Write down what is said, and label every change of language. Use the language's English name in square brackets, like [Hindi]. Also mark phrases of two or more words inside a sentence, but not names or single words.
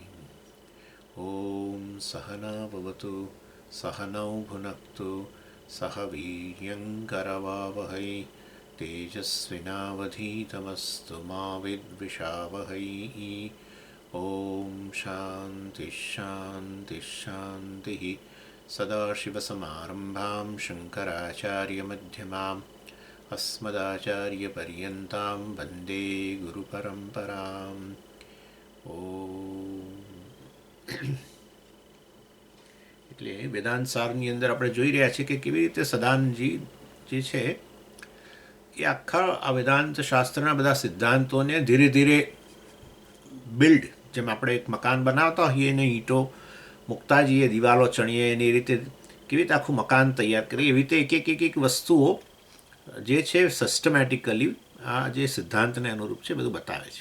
[Sanskrit] ॐ सहना भवतु सहनौ भुनक्तु सह वीर्यङ्करवावहै तेजस्विनावधीतमस्तु मा विद्विषावहै ॐ शान्तिः शान्तिः शान्तिः सदाशिवसमारम्भां शङ्कराचार्यमध्यमाम् अस्मदाचार्यपर्यन्तां वन्दे गुरुपरम्पराम् [Gujarati] એટલે વેદાંત સારની અંદર આપણે જોઈ રહ્યા છીએ કે કેવી રીતે સદાનંદજી જે છે એ આખા આ વેદાંત શાસ્ત્રના બધા સિદ્ધાંતોને ધીરે ધીરે બિલ્ડ, જેમ આપણે એક મકાન બનાવતા હોઈએ એને ઈંટો મૂકતા જઈએ, દિવાલો ચણીએ, એની રીતે કેવી રીતે આખું મકાન તૈયાર કરીએ, એવી રીતે એક વસ્તુઓ જે છે સિસ્ટમેટિકલી આ જે સિદ્ધાંતને અનુરૂપ છે બધું બતાવે છે.